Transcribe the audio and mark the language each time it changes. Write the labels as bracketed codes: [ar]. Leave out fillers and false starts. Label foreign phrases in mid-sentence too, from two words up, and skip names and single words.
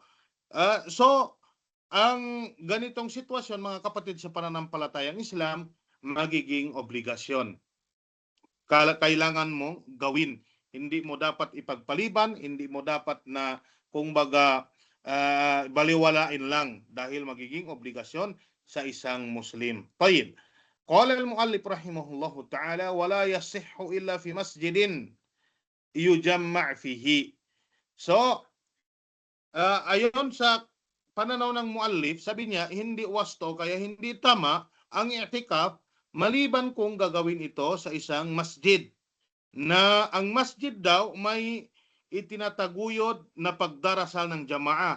[tl] So, ang ganitong sitwasyon, mga kapatid sa pananampalatayang Islam, magiging obligasyon. Kailangan mong gawin. Hindi mo dapat ipagpaliban, hindi mo dapat na kung baga baliwalain lang dahil magiging obligasyon sa isang Muslim. Tayyib. [ar] قال المؤلف رحمه الله تعالى ولا يصح إلا في مسجد يجمع فيه. [tl] So, ayon sa pananaw ng muallif, sabi niya, hindi wasto kaya hindi tama ang i'tikaf maliban kung gagawin ito sa isang masjid. Na ang masjid daw may itinataguyod na pagdarasal ng jamaah.